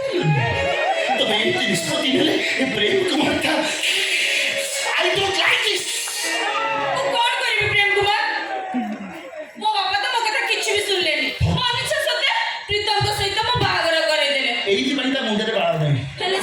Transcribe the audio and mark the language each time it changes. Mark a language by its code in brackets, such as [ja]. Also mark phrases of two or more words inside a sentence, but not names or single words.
[or] ତମେ ଏମିତି ନିଷ୍ପତ୍ତି ନେଲେ ଏ ପ୍ରେମ କୁମାରଟା [en] I don't like this. [or] ମୁଁ କଣ କରିବି ପ୍ରେମ କୁମାର? ମୋ ବାପା ତ ମୋ କଥା କିଛି ବି ଶୁଣିଲେନି। ଅନିଚ୍ଛା ସତ୍ତ୍ୱେ ପ୍ରୀତମଙ୍କ ସହିତ ମୋ ବାହାଘର କରେଇଦେଲେ। ଏଇଥିପାଇଁ ତା ମୁଣ୍ଡରେ ବାଳ ନାହିଁ।